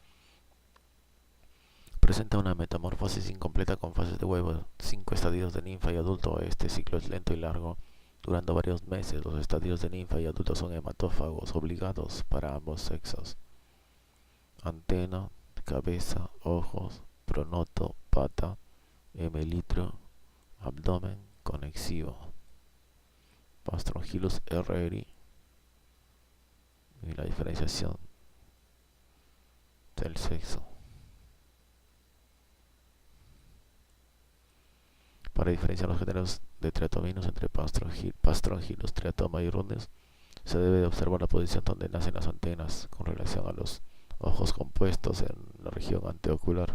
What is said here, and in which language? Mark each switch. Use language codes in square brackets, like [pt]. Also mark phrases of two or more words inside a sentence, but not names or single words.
[es] Presenta una metamorfosis incompleta con fases de huevo, 5 estadios de ninfa y adulto. Este ciclo es lento y largo, durando varios meses. Los estadios de ninfa y adulto son hematófagos obligados para ambos sexos. Antena, cabeza, ojos, pronoto, pata, hemelitro, abdomen convexivo. Pastrongylus herreri. Y la diferenciación del sexo. Para diferenciar los géneros de triatominos entre Pastrongylus, triatoma y Rhodnius, se debe de observar la posición donde nacen las antenas con relación a los ojos compuestos en la región anteocular.